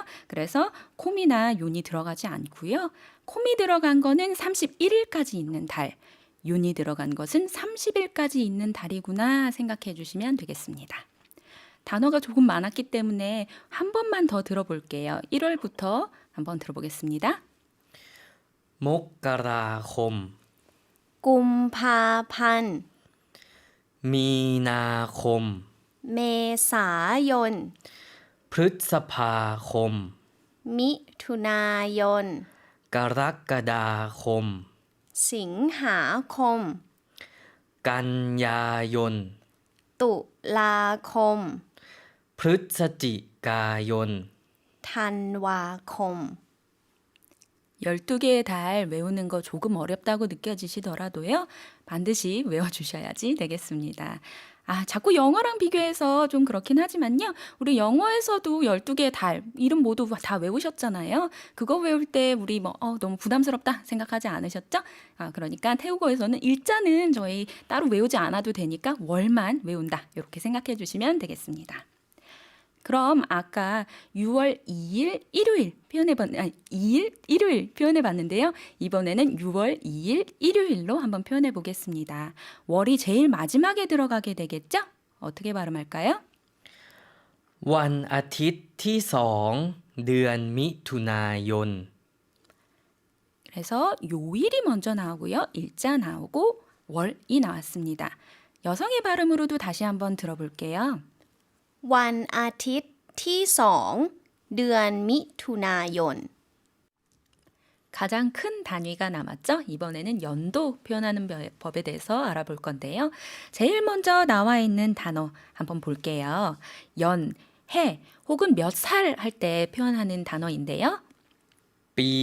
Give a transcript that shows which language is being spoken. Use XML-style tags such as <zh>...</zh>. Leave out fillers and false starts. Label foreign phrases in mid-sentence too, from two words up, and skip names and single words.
<ko>그래서 콤이나 욘이 들어가지 않고요. 콤이 들어간 거는 31일까지 있는 달, 욘이 들어간 것은 30일까지 있는 달이구나 생각해 주시면 되겠습니다. 단어가 조금 많았기 때문에 한 번만 더 들어볼게요. 1월부터 한번 들어보겠습니다.</ko> <th>มกราคม กุมภาพันธ์ มีนาคม เมษายน พฤษภาคม มิถุนายน กรกฎาคม สิงหาคม กันยายน ตุลาคม พฤศจิกายน ธันวาคม</th> <ko>12개의 달 외우는 거 조금 어렵다고 느껴지시더라도요. 반드시 외워주셔야지 되겠습니다. 자꾸 영어랑 비교해서 좀 그렇긴 하지만요. 우리 영어에서도 12개의 달, 이름 모두 다 외우셨잖아요. 그거 외울 때 우리 너무 부담스럽다 생각하지 않으셨죠? 그러니까 태국어에서는 일자는 저희 따로 외우지 않아도 되니까 월만 외운다. 이렇게 생각해 주시면 되겠습니다. 그럼 아까 6월 2일 일요일 일요일 표현해 봤는데요. 이번에는 6월 2일 일요일로 한번 표현해 보겠습니다. 월이 제일 마지막에 들어가게 되겠죠? 어떻게 발음할까요?</ko> <th>วันอาทิตย์ที่2เดือนมิถุนายน</th> <ko>그래서 요일이 먼저 나오고요. 일자 나오고 월이 나왔습니다. 여성의 발음으로도 다시 한번 들어볼게요.</ko> <th>วันอาทิตย์ที่2เดือนมิถุนายน</th> <ko>가장 큰 단위가 남았죠? 이번에는 연도 표현하는 법에 대해서 알아볼 건데요. 제일 먼저 나와 있는 단어 한번 볼게요. 연, 해 혹은 몇 살 할 때 표현하는 단어인데요.</ko> <th>ปี</th>